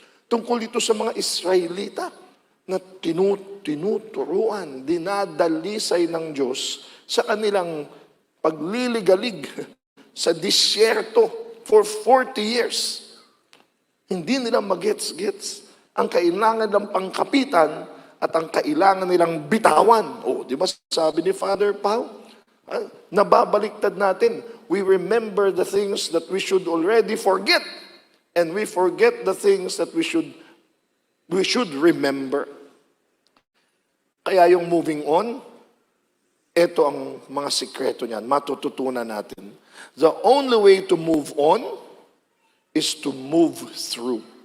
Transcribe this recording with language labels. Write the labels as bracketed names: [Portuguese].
[Filipino] Tungkol ito sa mga Israelita na tinuturuan, dinadalisay ng Diyos sa kanilang pagliligalig sa disyerto for 40 years. Hindi nila magets-gets ang kailangan ng pangkapitan at ang kailangan nilang bitawan. O, di ba sabi ni Father Pao? Nababaliktad natin. [English] We remember the things that we should already forget. And we forget the things that we should remember. [Filipino] Kaya yung moving on, ito ang mga sikreto niyan, matututunan natin. [English] The only way to move on is to move through.